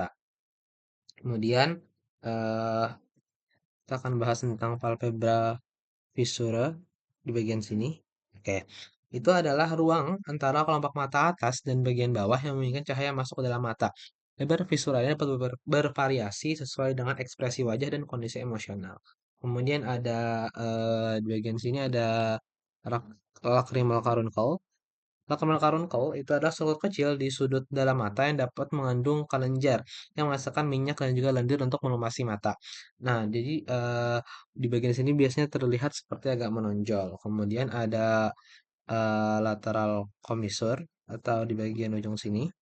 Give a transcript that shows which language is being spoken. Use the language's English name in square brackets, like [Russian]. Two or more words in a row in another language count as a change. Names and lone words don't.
[Indonesian] Kemudian eh, kita akan bahas tentang [Latin] palpebra fissura [Indonesian] di bagian sini. Oke, itu adalah ruang antara kelopak mata atas dan bagian bawah yang memungkinkan cahaya masuk ke dalam mata. Lebar visuranya dapat bervariasi sesuai dengan ekspresi wajah dan kondisi emosional. Kemudian ada di bagian sini ada [English] lacrimal caruncle. Lacrimal caruncle [Indonesian] itu adalah struktur kecil di sudut dalam mata yang dapat mengandung kelenjar yang menghasilkan minyak dan juga lendir untuk melumasi mata. Nah, jadi di bagian sini biasanya terlihat seperti agak menonjol. Kemudian ada [English] lateral commissure [Indonesian] atau di bagian ujung sini.